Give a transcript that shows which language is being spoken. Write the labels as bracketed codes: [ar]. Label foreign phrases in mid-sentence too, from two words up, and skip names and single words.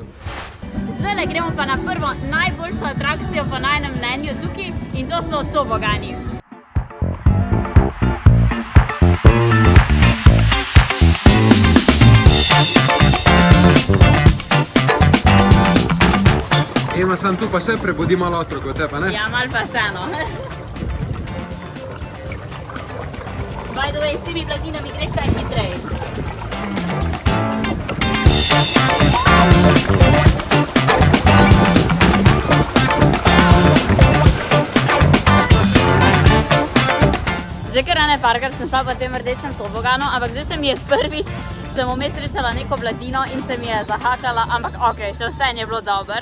[sl] Zdaj gremo pa na prvo najboljšo atrakcijo po najnem mnenju tukaj in to so tobogani. Ema, sam tu pa se prebudi malo otrokov, te pa ne? Ja, malo pa vseeno. [en] By the way, [sl] s temi blazinami greš še hitrej. Že kar parkrat sem šla po tem rdečem toboganu, ampak zdaj se mi je prvič, sem vmes srečala neko blazino in se mi je zahakala, ampak okej, še vse je bilo dober.